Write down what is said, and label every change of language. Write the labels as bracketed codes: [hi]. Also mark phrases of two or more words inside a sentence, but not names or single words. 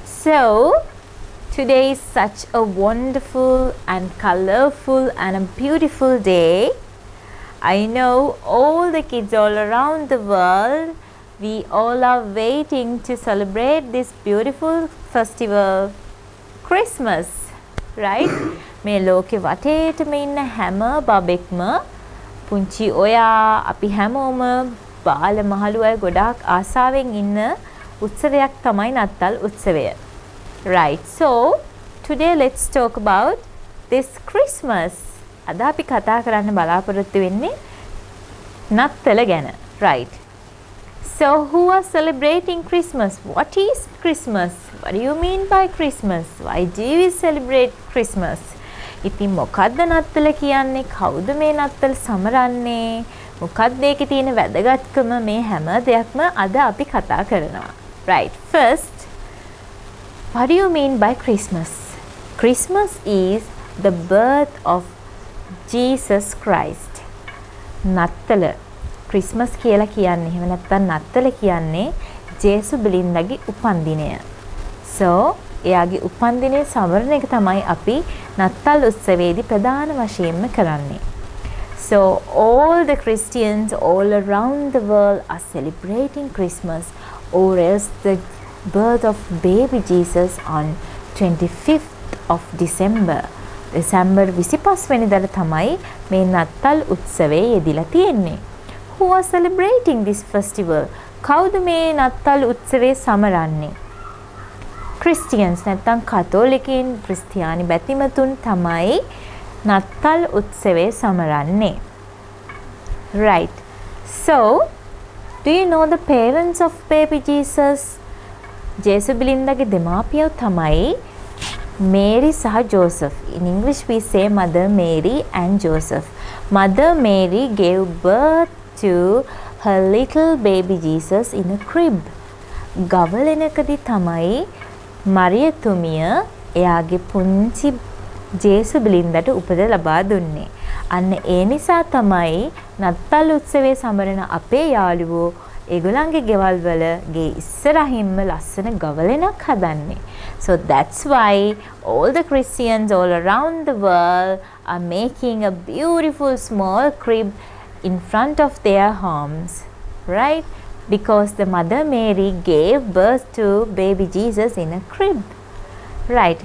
[en] So today is such a wonderful and colorful and a beautiful day. I know all the kids all around the world, we all are waiting to celebrate this beautiful festival, Christmas, right? [si] මේ ලෝකේ වටේටම ඉන්න හැම බබෙක්ම පුංචි ඔයා අපි හැමෝම බාල මහලු අය ගොඩාක් ආසාවෙන් ඉන්න උත්සවයක් තමයි නත්තල් උත්සවය. [en] Right. So today let's talk about this Christmas. [si] අද අපි කතා කරන්න බලාපොරොත්තු වෙන්නේ නත්තල ගැන. [en] Right. So who are celebrating Christmas? What is Christmas? What do you mean by Christmas? Why do we celebrate Christmas? [si] ඉතින් මොකද්ද නත්තල කියන්නේ? කවුද මේ නත්තල සමරන්නේ? මොකක්ද ඒකේ තියෙන වැදගත්කම? මේ හැම දෙයක්ම අද අපි කතා කරනවා. [en] Right. First, what do you mean by Christmas? Christmas is the birth of Jesus Christ. [si] නත්තල ක්‍රිස්මස් කියලා කියන්නේ එහෙම නැත්නම් නත්තල කියන්නේ ජේසු බිලින්දගේ උපන්දිනය. So එයාගේ උපන්දිනය සමරන එක තමයි අපි නත්තල් උත්සවයේදී ප්‍රධාන වශයෙන්ම කරන්නේ. [en] So all the Christians all around the world are celebrating Christmas, or else the birth of baby Jesus on 25th of December. [si] December 25 වෙනිදාට තමයි මේ නත්තල් උත්සවය යෙදිලා තියෙන්නේ. [en] Who are celebrating this festival? [si] කවුද මේ නත්තල් උත්සවය සමරන්නේ? Christians නැත්නම් කතෝලිකයින් ක්‍රිස්තියානි බැතිමතුන් තමයි නත්තල් උත්සවය සමරන්නේ. Right. [en] So, do you know the parents of baby Jesus? [si] ජේසු බිලින්දගේ දෙමාපියෝ තමයි Mary සහ Joseph. [en] In English we say Mother Mary and Joseph. Mother Mary gave birth to her little baby Jesus in a crib. [si] ගවලෙනකදී තමයි මරියතුමිය එයාගේ පුංචි ජේසු බිලින්දට උපත ලබා දුන්නේ. අන්න ඒ නිසා තමයි නත්තල් උත්සවයේ සමරන අපේ යාළුවෝ ඒගොල්ලන්ගේ ගෙවල් වල ගේ ඉස්සරහින්ම ලස්සන ගවලෙනක් හදන්නේ. [en] So that's why all the Christians all around the world are making a beautiful small crib in front of their homes, right? Because the Mother Mary gave birth to baby Jesus in a crib, right?